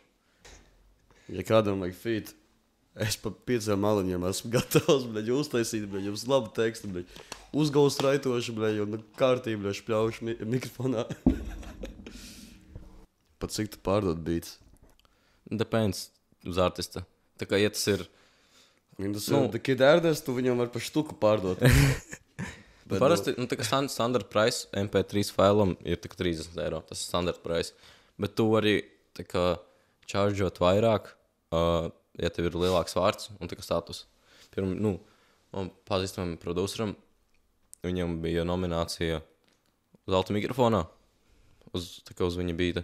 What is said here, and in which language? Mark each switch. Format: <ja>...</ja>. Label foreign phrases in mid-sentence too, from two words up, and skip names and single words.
<lv>Ja kādam vajag feat, es pa 5 maliņiem esmu gatavs, bļaļ, uztaisīt, bļaļ, jums labu tekstu, bļaļ, uzgaust raitošu, bļaļ, un kārtību, bļaļ, špļaušu mikrofonā. Pat cik tu pārdod beats? Depends uz artista. Tā kā, ja tas ir... The Kid Erders, tu viņam var par štuku pārdot. Parasti, tā kā</lv> <en>standard price</en> <lv>MP3 failam ir tā kā 30 eiro. Tas ir</lv> <en>standard price.</en> <lv>Bet tu vari, tā kā, čāržot vairāk, ja tev ir lielāks vārds un tā kā status. Pirmam, man pazīstamam produceram, viņam bija nominācija zelta mikrofonā, uz viņa bīta.</lv>